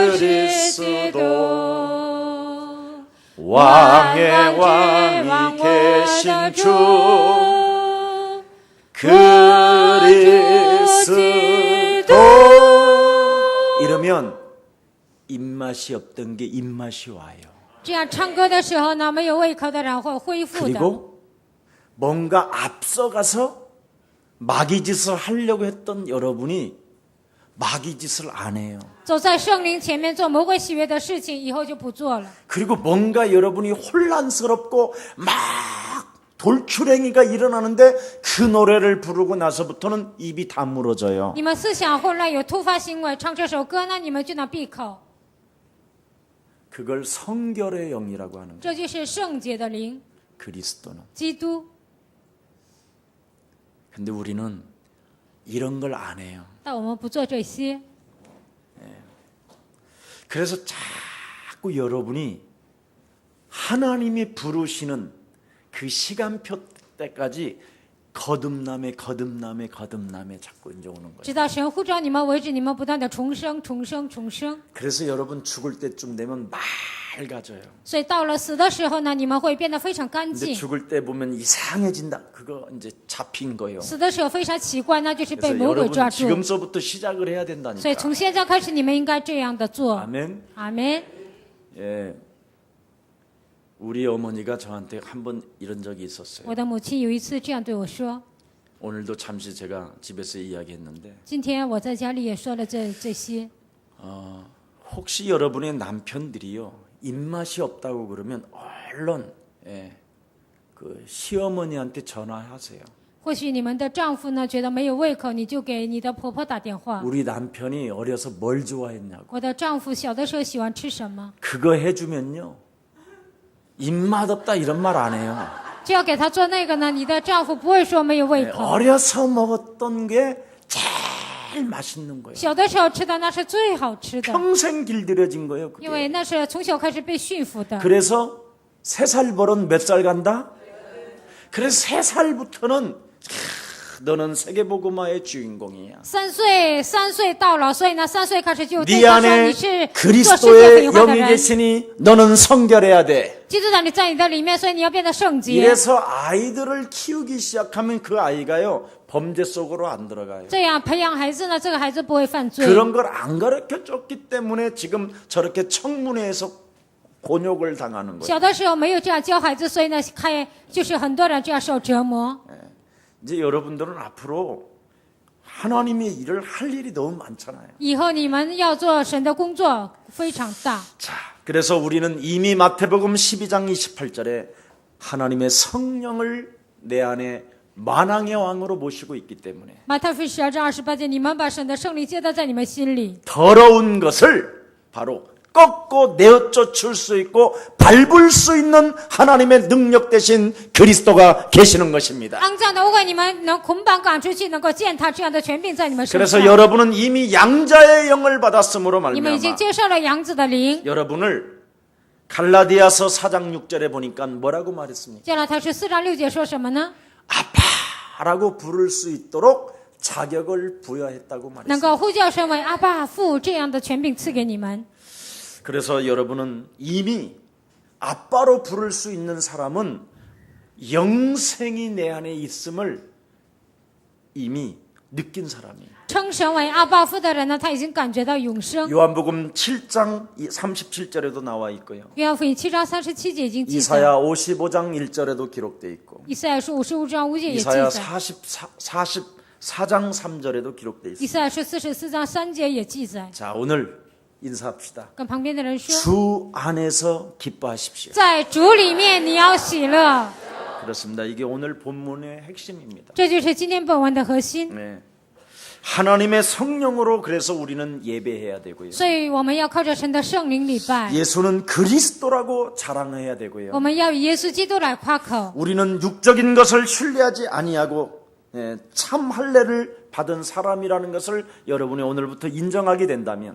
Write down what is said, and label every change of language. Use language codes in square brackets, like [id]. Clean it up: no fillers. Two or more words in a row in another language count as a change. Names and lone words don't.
[ko] 그리스도 왕의 왕이 계신 주 그리스도 이러면 입맛이 없던 게 입맛이 와요. [zh] 这样唱歌的时候呢，没有胃口的人会恢复的。 [ko] 그리고 뭔가 앞서가서 마귀짓을 하려고 했던 여러분이 마귀짓을 안 해요. [zh] 走在圣灵前面做魔鬼喜悦的事情，以后就不做了。 [ko] 그리고 뭔가 여러분이 혼란스럽고 막 돌출행위가 일어나는데 그 노래를 부르고 나서부터는 입이 다물어져요. [zh] 你们思想混乱，有突发行为，唱这首歌呢，你们就能闭口。 [ko] 그걸 성결의 영이라고 하는 거예요. [zh] 这就是圣洁的灵， [ko] 그리스도는. [zh] 基督。 [ko] 근데 우리는 이런 걸 안 해요. [zh] 但我们不做这些， [ko] 그래서 자꾸 여러분이 하나님이 부르시는 그 시간표 때까지 거듭남에 자꾸 이제 오는 거예요. [zh] 直到神呼召你们为止，你们不断的重生、重生、重生。 [ko] 그래서 여러분 죽을 때쯤 되면 맑아져요. [zh] 所以到了死的时候呢，你们会变得非常干 [ko] 근데 [zh] 净。 [ko] 죽을 때 보면 이상해진다. 그거 이제 잡힌 거예요. [zh] 死的时候非常奇怪，那就是被 [ko] 그래서 [zh] 魔鬼 [ko] 여러분 [zh] 抓住。 [ko] 지금서부터 시작을 해야 [zh] 所以 [ko] 된다니까. [zh] 从现在开始，你们应该这样的做。 [ko] 아멘. [zh] 阿门。 [ko] 예. 우리 어머니가 저한테 한 번 이런 적이 있었어요. [zh] 我的母亲有一次这样对我说， [ko] 오늘도 잠시 제가 집에서 이야기했는데 [zh] 今天我在家里也说了这些。 [ko] 혹시 여러분의 남편들이요 입맛이 없다고 그러면 얼른 그 시어머니한테 전화하세요. [zh] 或许你们的丈夫呢觉得没有胃口，你就给你的婆婆打电话。 [ko] 우리 남편이 어려서 뭘 좋아했냐고. [zh] 我的丈夫小的时候喜欢吃什么， [ko] 그거 해주면요 입맛 없다 이런 말 안 해요. [zh] 就要给他做那个呢，你的丈夫不会说没有胃口。 [ko] 어려서 먹었던 게 제일 맛있는 거예요. [zh] 小的时候吃的那是最好吃的， [ko] 평생 길들여진 거예요. [zh] 因 [ko] 그게. [zh] 为那是从小开始被驯服的。 [ko] 그래서 3살 버릇 몇 살 간다? 그래서 3살부터는 너는 세계복음화의 주인공이야. [zh] 3 岁到了，所以呢，3岁开始就对 [ko] 네 [zh] 他说 [ko] 안에 [zh] 你是做世界 [ko] 그리스도의 [zh] 福音化的 [ko] 영이 [zh] 人， [ko] 계시니 너는 성결해야 돼. [zh] 基督长你在你的里面，所以你要变得圣洁。 [ko] 이래서 아이들을 키우기 시작하면 그 아이가요 범죄 속으로 안 들어가요. [zh] 这样培养孩子呢，这个孩子不会犯罪。 [ko] 그런 걸 안 가르쳐 줬기 때문에 지금 저렇게 청문회에서 곤욕을 당하는 거예요. [zh] 小的时候没有这样教孩子，所以呢，就是很多人这样受折磨。 [ko] 이제 여러분들은 앞으로 하나님의 일을 할 일이 너무 많잖아요. [zh] 以后你们要做神的工作非常大。 [ko] 자, 그래서 우리는 이미 마태복음 12장 28절에 하나님의 성령을 내 안에 만왕의 왕으로 모시고 있기 때문에 [zh] 马太福音12章28节，你们把神的圣灵接待在你们心里， [ko] 더러운 것을 바로 꺾고 내어쫓을 수 있고 밟을 수 있는 하나님의 능력 대신 그리스도가 계시는 것입니다. [zh] 肮脏的污秽你们能捆绑赶出去，能够践踏这样的权柄在你们身 [ko] 그래서 [zh] 上。 [ko] 여러분은 이미 양자의 영을 받았으므로 [zh] 你们已经 [ko] 말미암아 [zh] 接受了羊子的灵。 [ko] 여러분을 갈라디아서 4장 6절에 보니까 뭐라고 말했습니까? [zh] 加拉太书4章6节说什么呢？ [ko] 아빠라고 부를 수 있도록 자격을 부여했다고 [zh] 能 [ko] 말했습니다. [zh] 够呼叫声为阿爸父这样的权柄赐给你们。 [ko] 그래서 여러분은 이미 아빠로 부를 수 있는 사람은 영생이 내 안에 있음을 이미 느낀 사람이에요. [zh] 称神为阿爸父的人呢，他已经感觉到永生。 [ko] 요한복음 7장 37절에도 나와 있고요. [zh] 约翰福音7章37节已经记载， [ko] 이사야 55장 1절에도 기록되어 있고 [zh] 以赛亚书55章5节也记 [ko] 이사야 [zh] 载， [ko] 44장 3절에도 기록되어 [zh] 以 [ko] 있습니다. [zh] 赛亚书44章3节也记载。 [ko] 자, 오늘 인사합시다. [zh] 跟旁边的人说， [ko] 주 안에서 기뻐하십시오. [zh] 在主里面你要喜乐， [ko] 그렇습니다. 이게 오늘 본문의 핵심입니다. [zh] 这就是今天本文的核心。 [ko] 네. 하나님의 성령으로 그래서 우리는 예배해야 되고요. [zh] 所以我们要靠着神的圣灵礼拜， [ko] 예수는 그리스도라고 자랑해야 되고요. [zh] 我们要以耶稣基督来夸口。 [ko] 우리는 육적인 것을 신뢰하지 아니하고 참 할례를 받은 사람이라는 것을 여러분이 오늘부터 인정하게 된다면